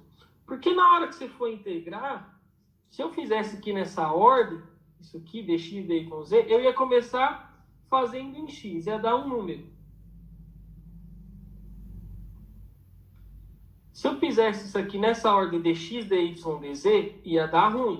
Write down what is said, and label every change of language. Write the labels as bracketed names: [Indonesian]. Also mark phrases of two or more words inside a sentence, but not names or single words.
[Portuguese] Porque na hora que você for integrar, se eu fizesse aqui nessa ordem, isso aqui, dx, dy com z, eu ia começar fazendo em x, ia dar um número. Se eu fizesse isso aqui nessa ordem dx, dy, dz, ia dar ruim.